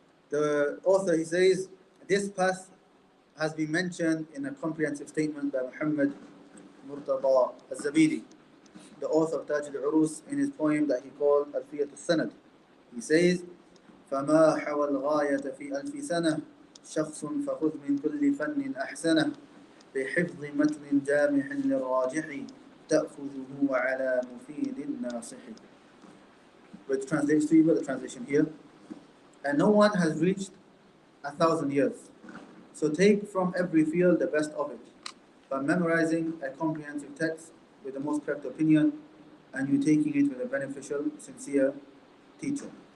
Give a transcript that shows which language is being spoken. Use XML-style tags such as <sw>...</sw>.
<en>The author, he says, this path has been mentioned in a comprehensive statement by Muhammad Murtada al-Zabidi, the author of Taj al-Urus, in his poem that he called Alfiyat al-Sanad. He says,</en> <ar>فما حوى الغاية في ألف سنة شخص فخذ من كل فن أحسنه بحفظ متن جامح للراجح تأخذه على مفيد ناصح.</ar> <en>Which translates to you the translation here. And no one has reached 1,000 years. So take from every field the best of it, by memorizing a comprehensive text with the most correct opinion, and you taking it with a beneficial, sincere teacher.</en>